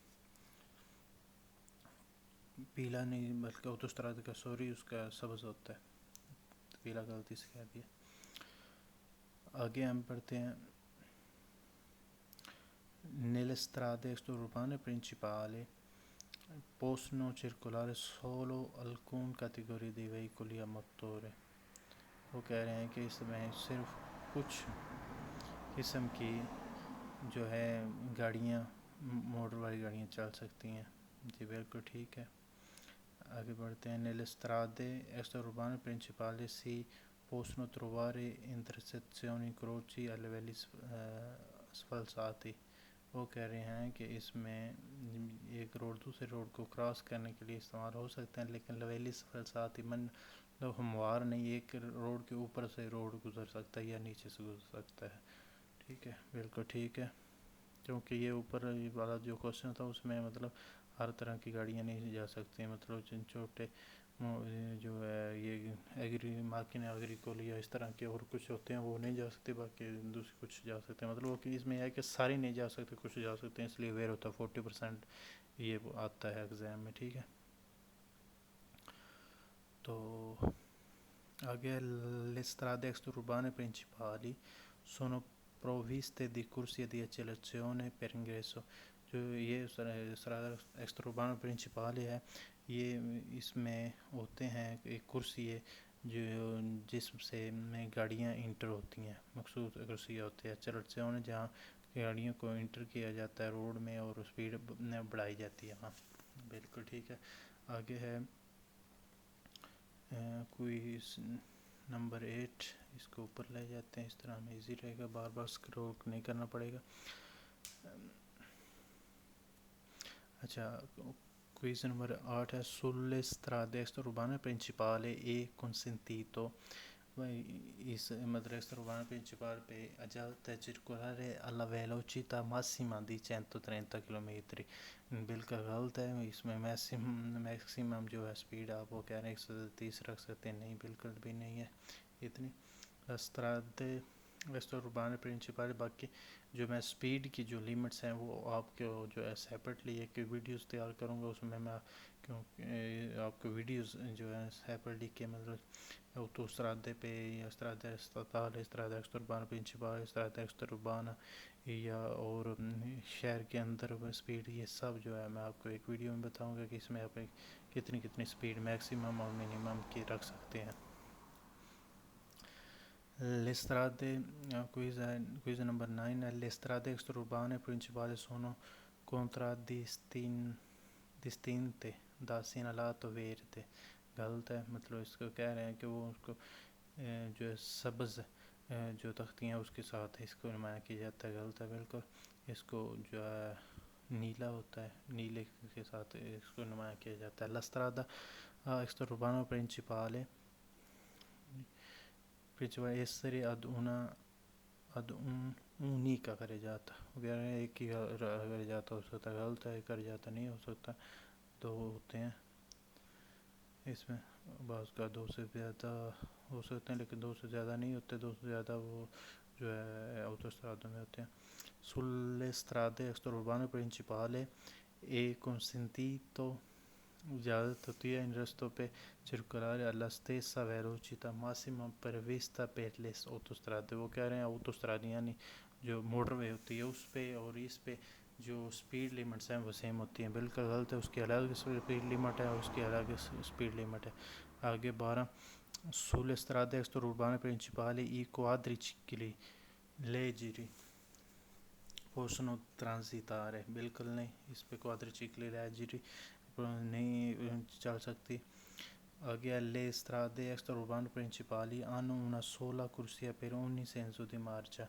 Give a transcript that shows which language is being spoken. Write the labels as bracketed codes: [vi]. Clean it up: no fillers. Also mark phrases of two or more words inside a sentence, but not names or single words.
[ur] پیلا نہیں بلکہ اوتوسترادہ کا سوری اس کا سبز ہوتا ہے, پیلا غلطی سے کہہ دیا. آگے ہم پڑھتے ہیں [it] nelle strade extraurbane principali possono circolare solo alcune categorie di veicoli a motore. [ur] وہ کہہ رہے ہیں کہ اس میں صرف کچھ قسم کی جو ہے گاڑیاں موٹر والی گاڑیاں چل سکتی ہیں. جی بالکل ٹھیک ہے. آگے بڑھتے ہیں. [it] nelle strade extraurbane principali si possono trovare intersezioni incroci a livelli sfalsati. [ur] وہ کہہ رہے ہیں کہ اس میں ایک روڈ دوسرے روڈ کو کراس کرنے کے لیے استعمال ہو سکتے ہیں, لیکن [it] livelli sfalsati [ur] ہموار نہیں, ایک روڈ کے اوپر سے روڈ گزر سکتا ہے یا نیچے سے گزر سکتا ہے. ٹھیک ہے, بالکل ٹھیک ہے. کیونکہ یہ اوپر والا جو کوشچن تھا اس میں مطلب ہر طرح کی گاڑیاں نہیں جا سکتی, مطلب چھوٹے جو ہے یہ [it] macchine agricole [ur] یا اس طرح کے اور کچھ ہوتے ہیں وہ نہیں جا سکتے, باقی دوسرے کچھ جا سکتے ہیں. مطلب کہ اس میں یہ ہے کہ سارے نہیں جا سکتے, کچھ جا سکتے ہیں, اس لیے ویئر ہوتا ہے 40% یہ آتا ہے ایگزام میں. ٹھیک ہے, تو آگے [it] le strade extraurbane principali sono provviste di corsie di accelerazione per ingresso. [ur] جو یہ [it] strada extraurbane principali [ur] ہے یہ اس میں ہوتے ہیں ایک کرسی ہے جو جس سے میں گاڑیاں انٹر ہوتی ہیں, مخصوص کرسی ہوتی ہے accelerazione جہاں گاڑیوں کو انٹر کیا جاتا ہے روڈ میں اور اسپیڈ بڑھائی جاتی ہے. ہاں بالکل ٹھیک ہے. آگے ہے کوئی نمبر 8, اس کو اوپر لے جاتے ہیں, اس طرح ہمیں ایزی رہے گا, بار بار اسکرول نہیں کرنا پڑے گا. اچھا, کوئز نمبر 8 ہے [it] sulle strade extraurbane principali e consentito. [ur] اس مطلب [it] extraurbane principale [ur] پہ اجازت ہے [it] circolare alla velocità massima di 130 km. [ur] بالکل غلط ہے, اس میں میکسیمم جو ہے سپیڈ آپ وہ کہہ رہے ہیں 130 رکھ سکتے ہیں, نہیں بالکل بھی نہیں ہے اتنی. [it] strade extraurbane principali [ur] باقی جو میں سپیڈ کی جو لیمٹس ہیں وہ آپ کو جو ہے سیپریٹلی ایک ویڈیوز تیار کروں گا, اس میں میں کیونکہ آپ کو ویڈیوز جو ہے سیپریٹلی کے مطلب اوتوسترادے پہ یا [it] strade statale strade extraurbane principali strade extraurbana [ur] یا اور شہر کے اندر سپیڈ, یہ سب جو ہے میں آپ کو ایک ویڈیو میں بتاؤں گا کہ اس میں آپ کتنی سپیڈ میکسیمم اور منیمم کی رکھ سکتے ہیں. [it] Le strade quiz number 9 le strade extraurbane principali sono contraddistinte da segnalato verde. [ur] غلط ہے, مطلب اس کو کہہ رہے ہیں کہ وہ اس کو جو ہے سبز جو تختیاں اس کے ساتھ اس کو نمایاں کیا جاتا ہے. غلط ہے بالکل. اس کو جو ہے نیلا ہوتا ہے, نیلے کے ساتھ اس کو نمایاں کیا جاتا ہے. [it] La strada extraurbana principale essere ad unica carreggiata. [ur] اگر ایک ہی carreggiata ہو سکتا ہے, غلط ہے, carreggiata نہیں ہو سکتا, دو ہوتے ہیں اس میں, بعض کا دو سے زیادہ ہو سکتے ہیں لیکن دو سے زیادہ نہیں ہوتے, دو سے زیادہ وہ جو ہے اوتوسترادوں میں ہوتے ہیں. [it] sulle strade extraurbane principali è consentito [ur] اجازت ہوتی ہے ان رستوں پہ [it] circolare alla stessa velocità massima prevista per le autostrade. [ur] وہ کہہ رہے ہیں اوتوستراد یعنی جو موٹر وے ہوتی ہے اس پہ اور اس پہ جو سپیڈ لیمٹس ہیں وہ سیم ہوتی ہیں. بالکل غلط ہے, اس کی الگ سپیڈ لیمٹ ہے اور اس کی الگ سپیڈ لیمٹ ہے. [it] آگے 12 sulle strade extraurbane principali i quadricicli leggeri possono transitare. [ur] بالکل نہیں, اس پہ [it] quadricicli leggeri [ur] نہیں چل سکتی. [it] آگے le strade extraurbane principali hanno una sola corsia per ogni senso di marcia.